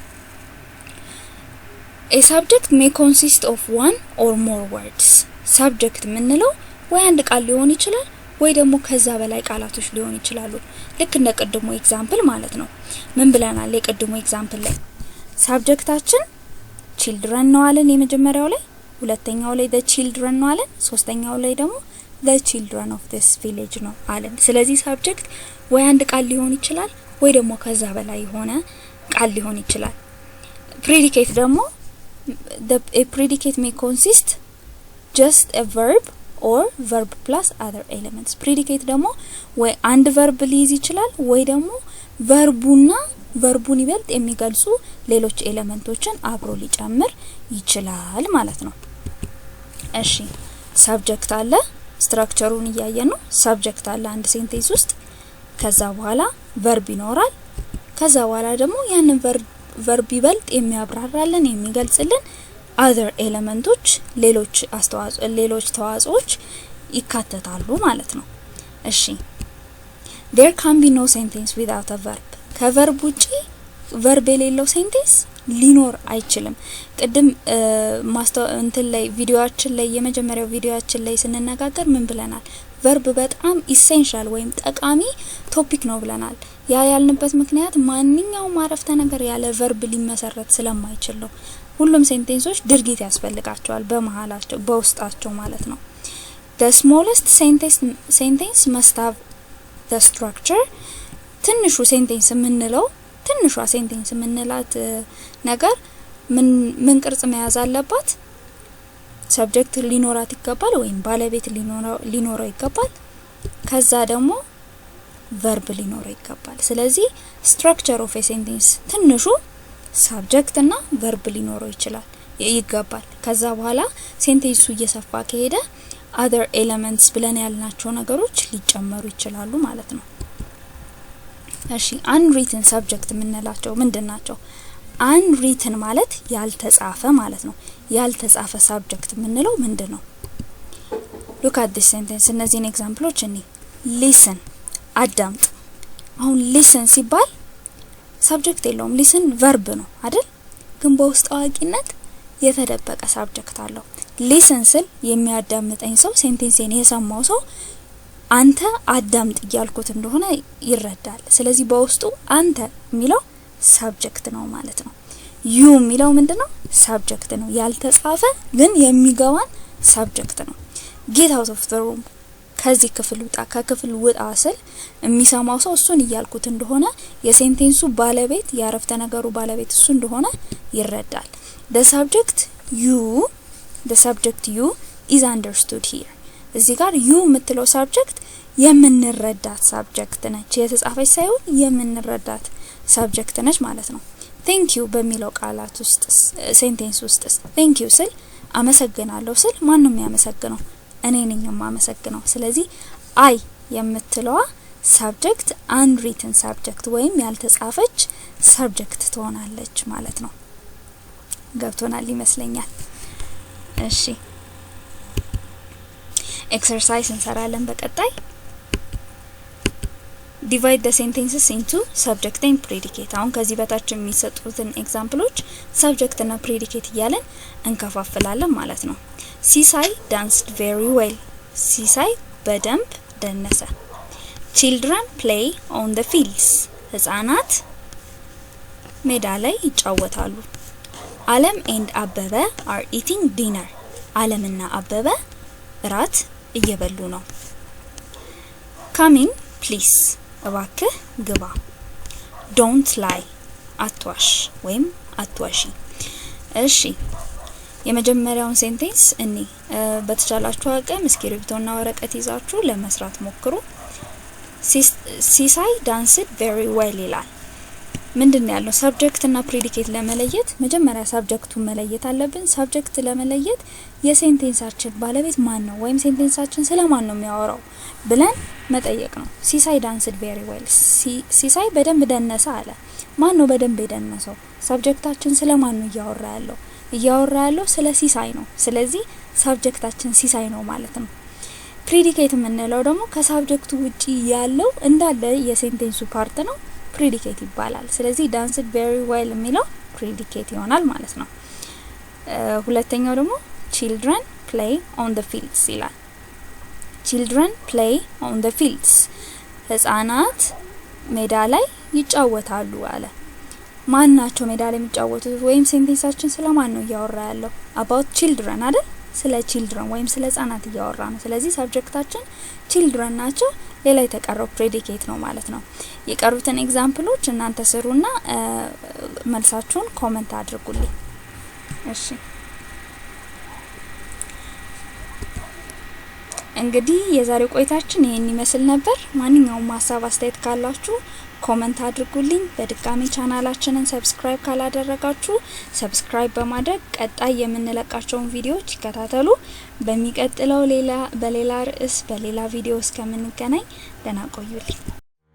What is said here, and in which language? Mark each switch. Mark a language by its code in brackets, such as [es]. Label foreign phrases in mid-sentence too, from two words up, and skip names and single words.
[en] A subject may consist of one or more words [am] subject ምንለው ወይ አንድ ቃል ሊሆን ይችላል ወይ ደግሞ ከዛ በላይ ቃላቶች ሊሆን ይችላሉ ልክ እንደ ቀድሞ ኤግዛምፕል ማለት ነው ምን ብለናል የቀድሞ ኤግዛምፕል ላይ ሰብጀክታችን children ነው አለን የመጀመሪያው ላይ ሁለተኛው ላይ [en] the children [am] ነው አለን ሶስተኛው ላይ ደግሞ [en] the children of this village [am] ነው አለን ስለዚህ ሰብጀክት ወይ አንድ ቃል ሊሆን ይችላል ወይ ደግሞ ከዛ በላይ ሆነ ቃል ሊሆን ይችላል predicate ደግሞ [en] a predicate may consist just a verb or verb plus other elements predicate [am] ደግሞ ወይ አንድ verb ሊይዝ ይችላል ወይ ደግሞ verbuን ይበልጥ የሚገልጹ ሌሎች ኤሌመንቶችን አብሮ ሊጨምር ይችላል ማለት ነው እሺ subject አለ ስትራክቸሩን ያያየን ነው subject አለ አንድ ሴንቴንስ ውስጥ ከዛ በኋላ verb ይኖራል ከዛ በኋላ ደግሞ ያንን verb ይበልጥ የሚያብራራልን የሚገልጽልን [en] other elements [am] ሌሎች ተዋጽኦች ይካተታሉ ማለት ነው እሺ [en] there can be no sentence without a verb [am] ከverb ውጪ verb የሌለው ሴንቴንስ ሊኖር አይችልም ቅድም እንትን ላይ ቪዲዮአችን ላይ የመጀመሪያው ቪዲዮአችን ላይ ስንነጋገር ምን ብለናል verb በጣም ኢሴንሻል ወይም ጠቃሚ ቶፒክ ነው ብለናል ያ ያልንበት ምክንያት ማንኛውም አረፍተ ነገር ያለ verb ሊመሰረት ስለማይችል ነው ሁሉም ሴንቴንሶች ድርጊት ያስፈልጋቸዋል በመሃላቸው በውስጣቸው ማለት ነው [en] the smallest sentence must have the structure [am] ትንሹ ሴንቴንስ ምንላት ነገር ምን ቅርጽ መያዝ አለባት ሰብጀክት ሊኖራት ይገባል ወይም ባለቤት ሊኖረው ይገባል ከዛ ደግሞ verb ሊኖረው ይገባል ስለዚህ [en] structure of a sentence [am] ትንሹ subject እና verb ሊኖረው ይገባል ከዛ በኋላ ሴንቴንሱ እየሰፋ ከሄደ [en] other elements [am] ብለን ያልናቸው ነገሮች ሊጨመሩ ይችላሉ ማለት ነው እሺ [en] unwritten subject [am] ምንላቸው ምንድናቸው unwritten ማለት ያልተጻፈ ማለት ነው ያልተጻፈ subject ምንለው ምንድነው look [en] at this sentence [am] እነዚህን ኤግዛምፕሎች listen አዳምጥ አሁን listen ሲባል subject የለውም listen verb ነው አይደል ግን በውስጥ አዋቂነት የተደበቀ subject አለው listen ስል የሚያዳምጠኝ ሰው ሴንቴንስን የሰማው ሰው አንተ አዳምጥ ይያልኩት እንደሆነ ይረዳል ስለዚህ በውስጡ አንተ የሚለው subject ነው ማለት ነው you የሚለው ምንድነው subject ነው ያልተጻፈ ግን የሚገባን subject ነው [en] get out of the room [am] ከዚህ ክፍል ውጣ ስል የሚሰማው ሰው እሱን ይያልኩት እንደሆነ የሴንቴንሱ ባለቤት ያረፍተ ነገሩ ባለቤት እሱ እንደሆነ ይረዳል [en] the subject you is understood here [am] እዚህ ጋር you የምትለው subject የምንረዳት subject ነች የተጻፈች ሳይሆን የምንረዳት subject ነች ማለት ነው [en] thank you [am] በሚለው ቃላት ውስጥ ሴንቴንስ ውስጥ [en] thank you [am] ስል አመሰግናለሁ ስል ማንንም ያመሰግነው እኔ ነኝ የማመሰግነው ስለዚህ I የምትለዋ subject [en] unwritten subject [am] ወይም ያልተጻፈች subject ትሆናለች ማለት ነው ገብቶናል ይመስለኛል እሺ exercise እንሰራለን በቀጣይ [en] divide the sentences into subject and predicate [am] አሁን ከዚህ በታች የሚሰጡትን ኤግዛምፕሎች subject እና predicate እያለን እንከፋፍላለን ማለት ነው ሲሳይ [en] danced very well [am] ሲሳይ በደንብ ደነሰ [en] children play on the fields [am] ህፃናት ሜዳ ላይ ይጫወታሉ አለም [en] and አበበ are eating dinner [am] አለምና አበበ ራት እየበሉ ነው [en] come in please [am] እባክህ ግባ [en] don't lie [am] አትዋሽ ወይም አትዋሺ እሺ የመጀመሪያውን ሴንቴንስ እኔ በተቻላችሁ አቅም እስክሪፕቶና ወረቀት ይዛችሁ ለመስራት ሞክሩ ሲሳይ [en] danced very well [am] ይላል ምንድነው ያለው ሰብጀክት እና ፕሬዲኬት ለመለየት መጀመሪያ ሰብጀክቱን መለየት አለብን ሰብጀክት ለመለየት የሴንቴንሳችን ባለቤት ማን ነው ወይም ሴንቴንሳችን ስለማን ነው የሚያወራው ብለን መጠየቅ ነው ሲሳይ [en] danced very well [am] ሲሳይ በደንብ ደነሰ አለ ማን ነው በደንብ የደነሰው ሰብጀክታችን ስለማን ነው እያወራ ያለው ስለ ሲሳይ ነው ስለዚህ ሰብጀክታችን ሲሳይ ነው ማለት ነው ፕሬዲኬት የምንለው ደግሞ ከሰብጀክቱ ውጪ ያለው እንዳለ የሴንቴንሱ ፓርት ነው predicate ይባላል ስለዚህ [en] danced very [am] well የሚለው predicate ይሆናል ማለት ነው ሁለተኛው ደግሞ [en] children play on the fields [am] ይላል children [en] play on the fields [am] ህፃናት ሜዳ ላይ ይጫወታሉ አለ ማናቸው ሜዳ ላይ የሚጫወቱት ወይም ሴንቴንሳችን ስለማን ነው እያወራ ያለው [en] about children [am] አይደል ስለ children ወይም ስለ ህፃናት እያወራ ነው ስለዚህ ሰብጀክታችን children ናቸው ሌላ የተቀረው predicate ነው ማለት ነው የቀሩትን ኤግዛምፕሎች እናንተ ስሩና መልሳችሁን ኮሜንት አድርጉልኝ እሺ እንግዲህ የዛሬው ቆይታችን ይሄን ይመስል ነበር ማንኛውም ሐሳብ አስተያየት ካላችሁ ኮሜንት አድርጉልኝ በድጋሚ ቻናላችንን ሰብስክራይብ ካላደረጋችሁ ሰብስክራይብ በማድረግ ቀጣይ የምንለቃቸውን ቪዲዮዎች ይከታተሉ በሚቀጥለው በሌላ ርዕስ በሌላ ቪዲዮ እስከምንገናኝ ደህና ቆዩልኝ